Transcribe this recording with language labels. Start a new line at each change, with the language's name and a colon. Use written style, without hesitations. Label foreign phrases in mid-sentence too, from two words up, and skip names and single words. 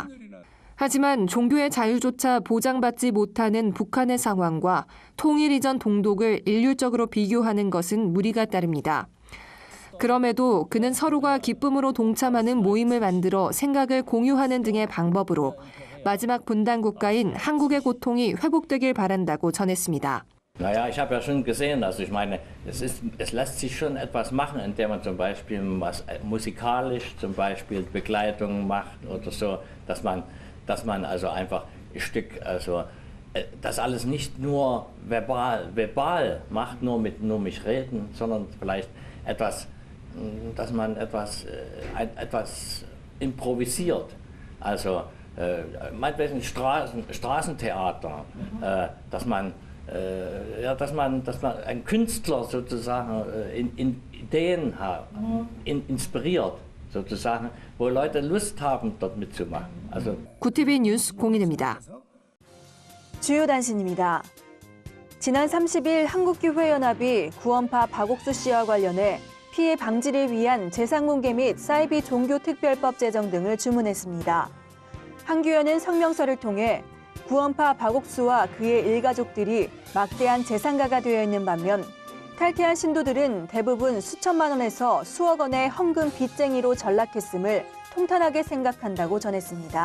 Korean: 하지만 종교의 자유조차 보장받지 못하는 북한의 상황과 통일 이전 동독을 일률적으로 비교하는 것은 무리가 따릅니다. 그럼에도 그는 서로가 기쁨으로 동참하는 모임을 만들어 생각을 공유하는 등의 방법으로 마지막 분단 국가인 한국의 고통이 회복되길 바란다고 전했습니다.
German: Naja, ich habe ja schon gesehen, also ich meine, es lässt sich schon etwas machen, indem man zum Beispiel was musikalisch, zum Beispiel Begleitung macht oder so, dass man also einfach ein Stück, also das alles nicht nur verbal macht, nur mich reden, sondern vielleicht etwas, dass man etwas improvisiert, also meinetwegen Straßentheater, dass man ja, dass man einen Künstler sozusagen in Ideen inspiriert, sozusagen, wo Leute Lust haben, dort mitzumachen. Also
Korean: 구TV 뉴스 공인입니다. 주요 단신입니다. 지난 30일 한국교회연합이 구원파 박옥수 씨와 관련해 피해 방지를 위한 재상공개 및 사이비 종교특별법 제정 등을 주문했습니다. 한교회는 성명서를 통해 구원파 박옥수와 그의 일가족들이 막대한 재산가가 되어 있는 반면 탈퇴한 신도들은 대부분 수천만 원에서 수억 원의 헌금 빚쟁이로 전락했음을 통탄하게 생각한다고 전했습니다.